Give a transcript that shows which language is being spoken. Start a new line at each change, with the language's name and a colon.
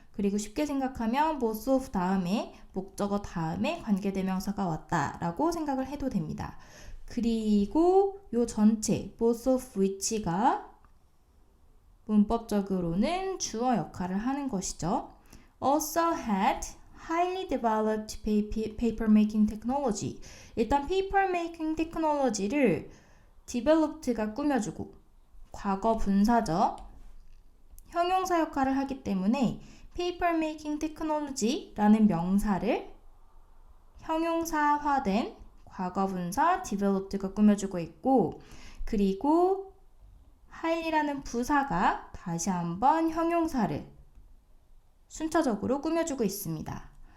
Korean: 그리고 쉽게 생각하면 both of 다음에 목적어 다음에 관계대명사가 왔다라고 생각을 해도 됩니다. 그리고 요 전체
English: both of which
Korean: 가 문법적으로는 주어 역할을 하는 것이죠.
English: Also had highly developed paper making technology.
Korean: 일단 paper making technology를 developed가 꾸며주고 과거 분사죠. 형용사 역할을 하기 때문에 paper making technology라는 명사를 형용사화된 과거 분사 developed가 꾸며주고 있고 그리고 highly라는 부사가 다시 한번 형용사를 순차적으로 꾸며주고 있습니다.